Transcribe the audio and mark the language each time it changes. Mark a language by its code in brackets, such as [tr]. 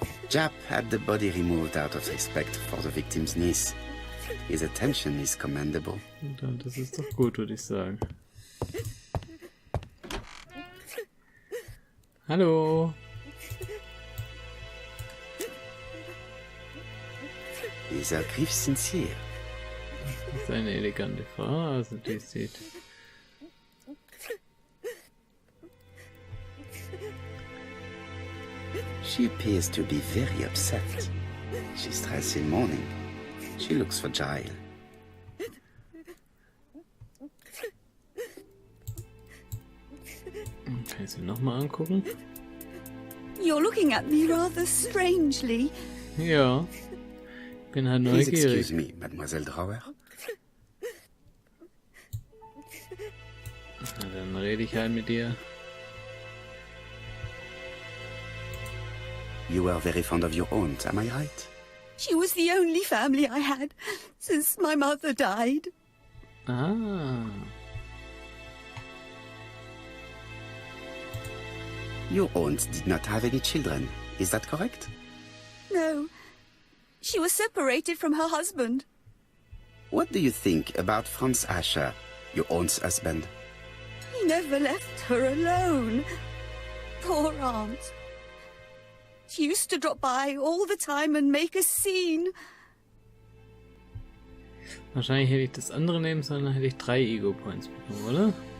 [en] Jap had the body removed out of respect for the victim's niece. His attention is commendable. [de] Das ist doch gut, würde ich sagen. Hallo. [en] Is her grief sincere? [de] Das ist eine elegante Frau, also die sieht. [en] She appears to be very upset. She's dressed in mourning. She looks fragile. [de] Kann ich sie nochmal angucken? [en] You're looking at me rather strangely. [de] Ja. Ich bin halt [en] Please [de] neugierig. [en] excuse me, Mademoiselle Drauer. [de] Na, dann rede ich halt mit dir. [en] You were very fond of your aunt, am I right? She was the only family I had since my mother died. Ah. Your aunt did not have any children, is that correct? No, she was separated from her husband. What do you think about Franz Ascher, your aunt's husband? He never left her alone. Poor aunt. She used to drop by all the time and make a scene. [de] Wahrscheinlich hätte ich das andere nehmen sollen, dann hätte ich 3 Ego-Points bekommen, oder?